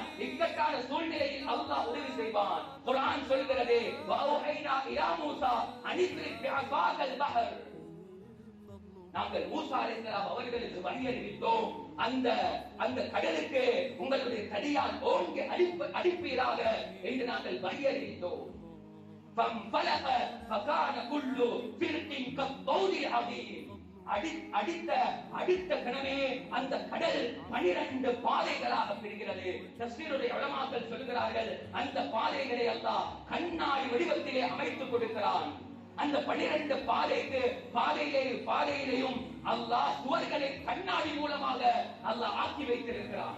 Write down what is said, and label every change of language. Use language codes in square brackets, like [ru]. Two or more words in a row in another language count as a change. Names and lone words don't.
[ta] இக்கட்டான சூழ்நிலையில் அல்லாஹ் உதவி செய்வான். குர்ஆன் சொல்கிறது, [ar] وأوحينا إلى موسى أن اضرب بعصاك البحر, [ta] நாங்கள் மூசா அலைஹிஸ்ஸலாம் அவர்களுக்கு வழி அறிவித்தோம், அந்த கடலுக்கு உங்களுடைய தடியால் ஓங்கி அடிப்பீராக என்று நாங்கள் வழி அறிவித்தோம். [ar] فانفلق فكان كل فرق كالطود العظيم, [ta] அடுத்த கணமே அந்த கடல் 12 பாதைகளாக பிரிகிறது. தஃசீருடைய உலமாக்கள் சொல்கிறார்கள், அந்த பாதைகளை அல்லாஹ் கண்ணாடி வடிவத்திலே அமைத்துக் கொடுக்கிறான். அந்த 12 பாதையிலேயும் அல்லாஹ் சுவர்களை கண்ணாடி மூலமாக அல்லாஹ் ஆக்கி வைத்திருக்கிறான்.